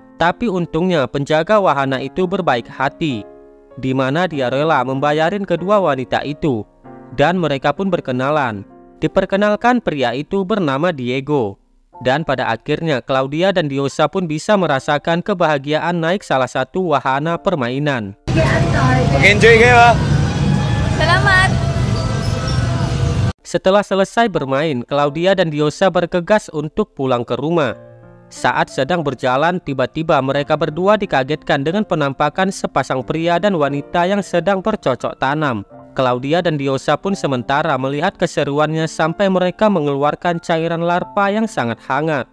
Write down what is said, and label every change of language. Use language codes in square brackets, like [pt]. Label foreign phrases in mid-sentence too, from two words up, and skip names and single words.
[id] Tapi untungnya penjaga wahana itu berbaik hati, di mana dia rela membayarin kedua wanita itu, dan mereka pun berkenalan. Diperkenalkan, pria itu bernama Diego, dan pada akhirnya Claudia dan Diosa pun bisa merasakan kebahagiaan naik salah satu wahana permainan. [tl] Enjoy kayo. Salamat! [id] Setelah selesai bermain, Claudia dan Diosa bergegas untuk pulang ke rumah. Saat sedang berjalan, tiba-tiba mereka berdua dikagetkan dengan penampakan sepasang pria dan wanita yang sedang bercocok tanam. Claudia dan Diosa pun sementara melihat keseruannya sampai mereka mengeluarkan cairan larva yang sangat hangat.